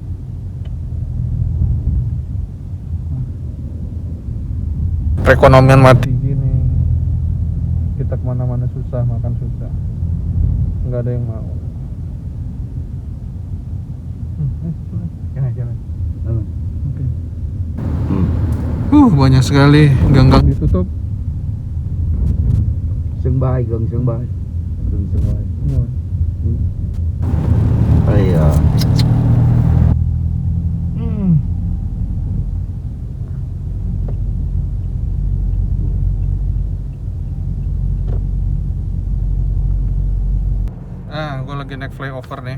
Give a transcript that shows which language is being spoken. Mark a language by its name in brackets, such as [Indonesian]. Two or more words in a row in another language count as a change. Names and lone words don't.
[Indonesian] Perekonomian mati gini, kita kemana-mana susah, makan susah, nggak ada yang mau. Jangan. Oke. Banyak sekali gang-gang ditutup. [Vietnamese] bay, gần sân bay. Gần sân bay. Đúng rồi. Đây à. [Indonesian] Gue lagi naik flyover nih.